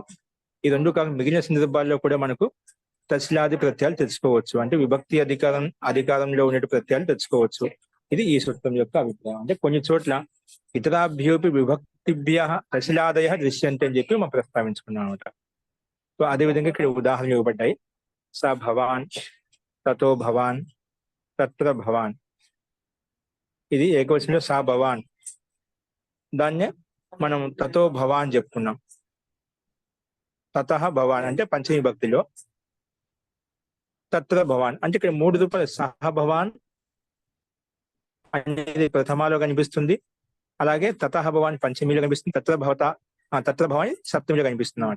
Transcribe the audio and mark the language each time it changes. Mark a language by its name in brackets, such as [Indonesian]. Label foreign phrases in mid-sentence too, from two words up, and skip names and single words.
[Telugu] ఈ రెండు కాకుండా మిగిలిన సందర్భాల్లో కూడా మనకు తశిలాది ప్రత్యయాలు తెచ్చుకోవచ్చు, అంటే విభక్తి అధికారంలో ఉండే ప్రత్యయాలు తెచ్చుకోవచ్చు. ఇది ఈ సూత్రం యొక్క అభిప్రాయం. అంటే కొన్ని చోట్ల [Sanskrit] इतराभ्योऽपि विभक्तिभ्यः तसिलादयः दृश्यन्ते [Telugu] అని చెప్పి మనం ప్రస్తావించుకున్నాం అనమాట. సో అదేవిధంగా ఇక్కడ ఉదాహరణలు ఇవ్వబడ్డాయి. [Sanskrit] स भवान्, ततो भवान्, तत्र भवान्. [Telugu] ఇది ఏకవచనంలో [Sanskrit] स भवान्, [Telugu] దాన్నే మనం [Sanskrit] ततो भवान् [Telugu] చెప్పుకున్నాం. [Sanskrit] ततः भवान् [Telugu] అంటే పంచమి భక్తిలో, [Sanskrit] तत्र भवान् [Telugu] అంటే ఇక్కడ 3 రూపాయలు. [Sanskrit] सह भवान् [Telugu] అనేది ప్రథమాలో కనిపిస్తుంది, అలాగే [Sanskrit] ततः भवान् [Telugu] పంచమిలో కనిపిస్తుంది, [Sanskrit] तत्र भवान् [Telugu] సప్తమిలో కనిపిస్తుంది అన్నమాట.